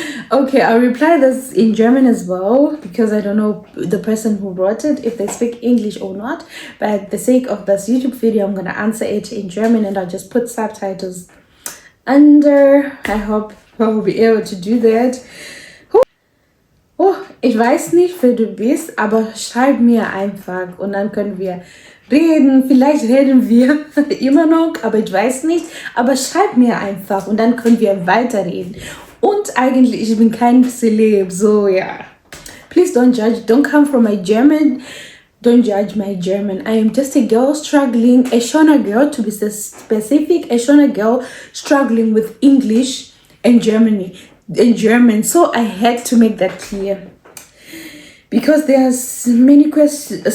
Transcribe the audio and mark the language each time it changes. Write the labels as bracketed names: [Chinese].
[English] Okay, I'll reply this in German as well, because I don't know the person who wrote it, if they speak English or not. But at the sake of this YouTube video, I'm going to answer it in German, and I'll just put subtitles under. I hope I will be able to do that. [German] Oh, ich weiß nicht, wer du bist, aber schreib mir einfach und dann können wir reden. Vielleicht reden wir immer noch, aber ich weiß nicht. Aber schreib mir einfach und dann können wir weiterreden. Und eigentlich, ich bin kein Celeb, so ja. [English] Please don't judge, don't come from my German. Don't judge my German. I am just a girl struggling, a Shona girl to be specific, a Shona girl struggling with English and German. So I had to make that clear, because there's many questions.